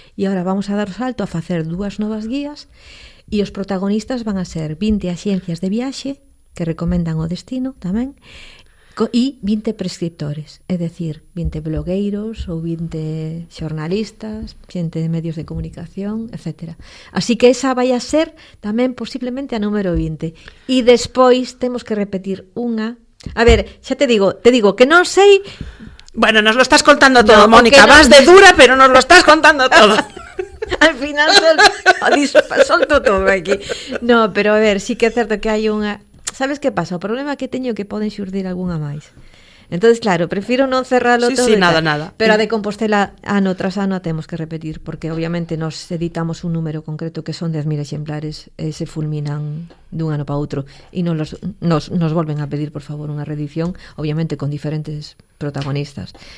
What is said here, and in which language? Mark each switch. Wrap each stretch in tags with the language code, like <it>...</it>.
<gl>E agora vamos a dar o salto a facer 2 novas guías e os protagonistas van a ser 20 axencias de viaxe que recomendan o destino tamén e 20 prescriptores, é dicir, 20 blogueiros ou 20 xornalistas, xente de medios de comunicación, etc. Así que esa vai a ser tamén posiblemente a número 20. E despois temos que repetir unha. A ver, xa te digo que non sei.</gl> <es>Bueno, nos lo estás contando todo, No, Mónica, no. vas de dura, pero nos lo estás contando todo.</es> <gl>Al final solto todo aquí. No, pero a ver, sí que é certo que hai unha. Sabes que pasa? O problema que teño é que poden xurdir algunha máis. Entonces, claro, prefiro non cerralo todo. Sí, nada. Pero a de Compostela ano tras ano a temos que repetir, porque obviamente nos editamos un número concreto que son 10.000 exemplares e se fulminan dun ano para outro e nos volven a pedir, por favor, unha reedición, obviamente con diferentes protagonistas.</gl>